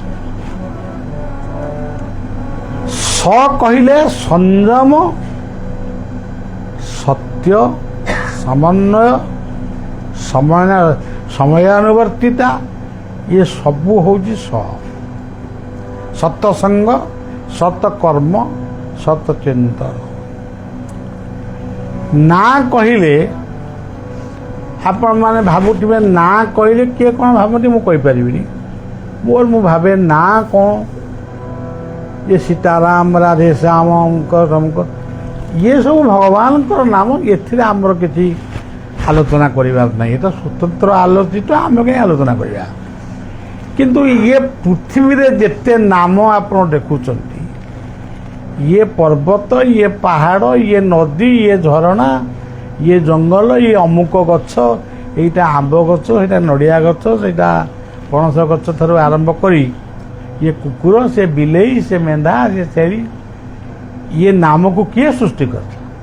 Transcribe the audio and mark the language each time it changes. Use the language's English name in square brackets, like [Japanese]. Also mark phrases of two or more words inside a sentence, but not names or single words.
[Odia] କହିଲେ ସଂଯମ, ସତ୍ୟ, ସମନ୍ୱୟ, ସମୟାନୁବର୍ତ୍ତିତା, ଇଏ ସବୁ ହେଉଛି ସତସଙ୍ଗ, ସତକର୍ମ, ସତଚିନ୍ତନ। ନା କହିଲେ ଆପଣମାନେ ଭାବୁଥିବେ, ନା କହିଲେ କିଏ କ'ଣ ଭାବନ୍ତି ମୁଁ କହିପାରିବିନି। ମୁଁ ଭାବେ ନା କ'ଣ, [Hindi] ये सीताराम, राधे श्याम, अमुक तमुक, ये सब भगवानଙ୍କର नाम। [Odia] ଏଥିରେ ଆମର କିଛି ଆଲୋଚନା କରିବାର ନାହିଁ। ଏଟା ସ୍ୱତନ୍ତ୍ର ଆଲୋଚିତ, ଆମେ କାହିଁ ଆଲୋଚନା କରିବା? କିନ୍ତୁ ଇଏ ପୃଥିବୀରେ ଯେତେ ନାମ ଆପଣ ଦେଖୁଛନ୍ତି, ଇଏ ପର୍ବତ, ଇଏ ପାହାଡ଼, ଇଏ ନଦୀ, ଇଏ ଝରଣା, ଇଏ ଜଙ୍ଗଲ, ଇଏ ଅମୁକ ଗଛ, এইଟା ଆମ୍ବ ଗଛ, ସେଇଟା ନଡ଼ିଆ ଗଛ, ସେଇଟା ପଣସ ଗଛ ଠାରୁ ଆରମ୍ଭ କରି ଇଏ କୁକୁର, ସେ ବିଲେଇ, ସେ ମେଣ୍ଢା, ସେ ଛେଳି, ଇଏ ନାମକୁ କିଏ ସୃଷ୍ଟି କରିଥିଲା?